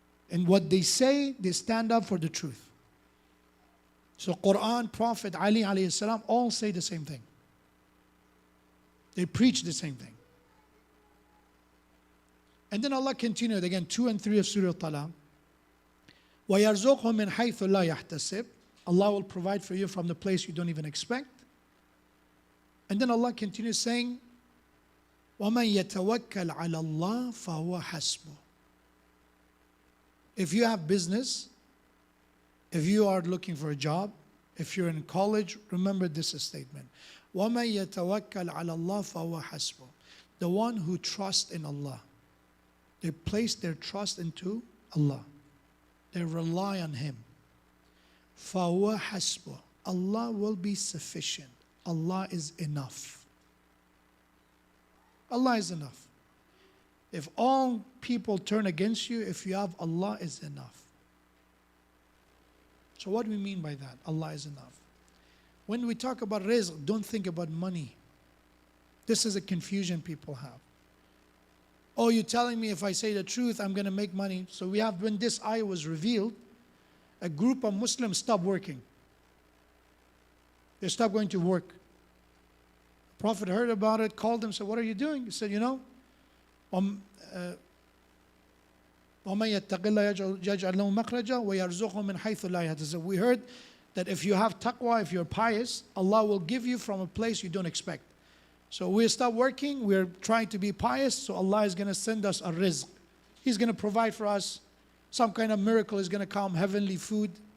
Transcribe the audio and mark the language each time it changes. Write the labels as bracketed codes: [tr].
[en] And what they say, they stand up for the truth. So Quran, Prophet, Ali alayhi salam, all say the same thing. They preach the same thing. And then Allah continued again, 2 and 3 of Surah Talaq. [ar] وَيَرْزُقْهُ مِنْ حَيْثُ لَا يَحْتَسِبْ. [en] Allah will provide for you from the place you don't even expect. And then Allah continues saying, [ar] وَمَنْ يَتَوَكَّلْ عَلَى اللَّهِ فَهُوَ حَسْبُهُ. [en] If you have business, if you are looking for a job, if you're in college, remember this statement. [ar] وَمَنْ يَتَوَكَّلْ عَلَى اللَّهِ فَهُوَ حَسْبُهُ. [en] The one who trusts in Allah. They place their trust into Allah. They rely on Him. [ar] فَهُوَ حَسْبُهُ. [en] Allah will be sufficient. Allah is enough. Allah is enough. If all people turn against you, if you have Allah is enough. So what do we mean by that? Allah is enough. When we talk about rizq, don't think about money. This is a confusion people have. Oh, you're telling me if I say the truth, I'm going to make money. So when this ayah was revealed, a group of Muslims stopped working. They stopped going to work. The Prophet heard about it, called them, said, what are you doing? He said, [ar] وَمَن يَتَّقِ اللَّهَ يَجْعَلْ لَهُ مَخْرَجًا وَيَرْزُقْهُ مِنْ حَيْثُ لَا يَحْتَسِبُ. [en] We heard that if you have taqwa, if you're pious, Allah will give you from a place you don't expect. So we stop working, we're trying to be pious, so Allah is going to send us a rizq. He's going to provide for us. Some kind of miracle is going to come, heavenly food.